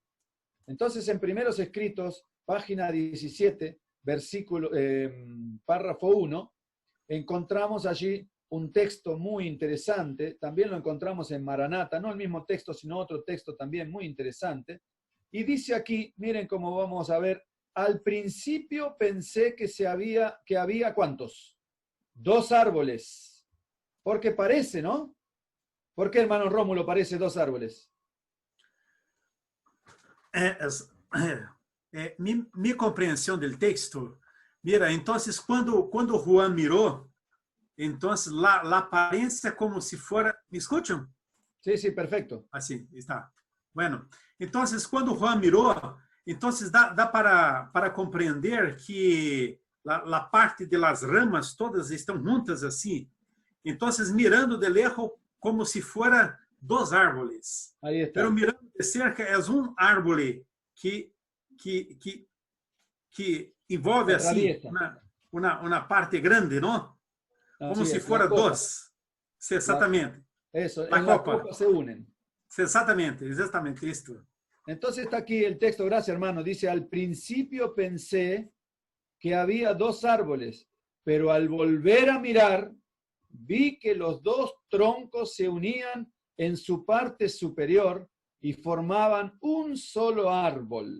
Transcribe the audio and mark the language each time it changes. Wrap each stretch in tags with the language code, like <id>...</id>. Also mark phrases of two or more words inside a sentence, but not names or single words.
<es>Entonces, en Primeros Escritos, página 17, párrafo 1, encontramos allí un texto muy interesante, también lo encontramos en Maranata, no el mismo texto, sino otro texto también muy interesante, y dice aquí, miren cómo vamos a ver, al principio pensé que había ¿cuántos? 2 árboles, porque parece, ¿no? ¿Por qué, hermano Rómulo, parece 2 árboles?</es> <pt>Mi compreensão do texto, mira, então, quando Juan mirou, então, a aparência como se fora... ¿Me escutam?</pt> <es>Sí, sí, perfecto.</es> <pt>Assim, está. Bueno, então, quando Juan mirou, então, dá para compreender que a parte das ramas todas estão juntas assim. Então,</pt> <es>mirando de lejos</es> <pt>como se fora</pt> <es>2 árboles. Ahí está. Pero mirando de cerca</es> <pt>é um árvore que envolve assim uma parte grande, não? Como se fora 2. Sí, exatamente.</pt> <es>Eso, la en la copa se unen. Sí, exatamente esto. Entonces está aquí el texto, gracias hermano, dice, al principio pensé que había 2 árboles, pero al volver a mirar, vi que los 2 troncos se unían en su parte superior y formaban un solo árbol.</es>